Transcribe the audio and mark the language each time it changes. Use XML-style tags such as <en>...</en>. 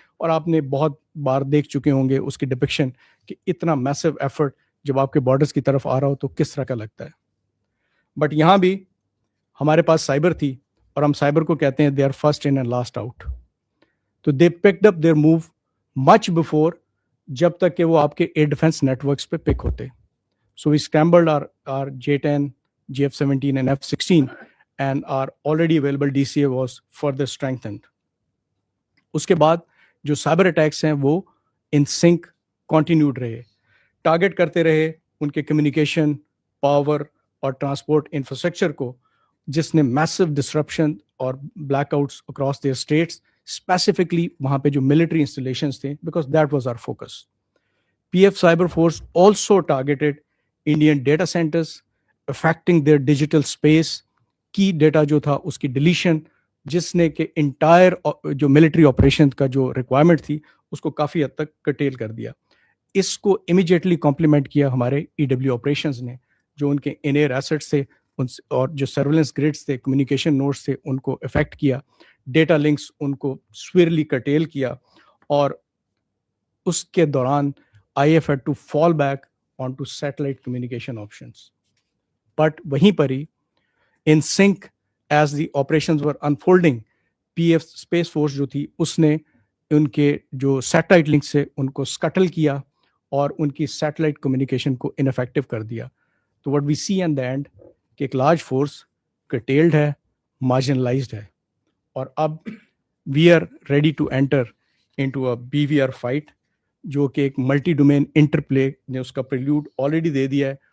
<hi>और आपने बहुत बार देख चुके होंगे उसकी डिपिक्शन कि इतना मैसिव एफर्ट जब आपके बॉर्डर्स की तरफ आ रहा हो तो किस तरह का लगता है. बट यहाँ भी हमारे पास साइबर थी और हम साइबर को कहते हैं</hi> <en>They are first in and last out.</en> <hi>तो</hi> <en>they picked up their move much before,</en> <hi>जब तक कि वो आपके एयर डिफेंस नेटवर्क्स पे पिक होते.</hi> <en>So we scrambled our J-10, GF-17 and F-16 and our already available DCA was further strengthened.</en> <hi>उसके बाद जो साइबर अटैक्स हैं वो इन सिंक कंटिन्यूड रहे, टारगेट करते रहे उनके कम्युनिकेशन, पावर और ट्रांसपोर्ट इंफ्रास्ट्रक्चर को, जिसने मैसिव डिसरप्शन और blackouts across there states, specifically वहाँ पे जो मिलिट्री इंस्टॉलेशंस थे, because that was our focus.</hi> <en>PF cyber force also targeted Indian data centres, affecting their digital space.</en> <hi>की डेटा जो था उसकी डिलीशन, जिसने के इंटायर जो मिलिट्री ऑपरेशन का जो रिक्वायरमेंट थी उसको काफ़ी हद तक कटेल कर दिया. इसको इमीडिएटली कॉम्प्लीमेंट किया हमारे EW ऑपरेशंस ने, जो उनके इन एयर एसेट्स थे और जो सर्वेलेंस ग्रिड्स थे, कम्युनिकेशन नोड्स थे, उनको इफेक्ट किया, डेटा लिंक्स उनको स्वीरली कटेल किया. और उसके दौरान</hi> <en>IF had to fall back onto satellite communication options.</en> <hi>But वहीं पर ही</hi> <en>in sync as the operations were unfolding,</en> <hi>PF space force जो थी उसने उनके जो सैटेलाइट लिंक से उनको स्कटल किया और उनकी सैटेलाइट कम्युनिकेशन को इनफेक्टिव कर दिया. तो</hi> <en>what we see at the end</en> <hi>कि एक लार्ज फोर्स कटेल्ड है, मार्जिनलाइज्ड है, और</hi> <en>अब we are ready to enter into a BVR fight,</en> <hi>जो कि एक मल्टी डोमेन इंटरप्ले ने उसका प्रिल्यूड ऑलरेडी दे दिया है.</hi>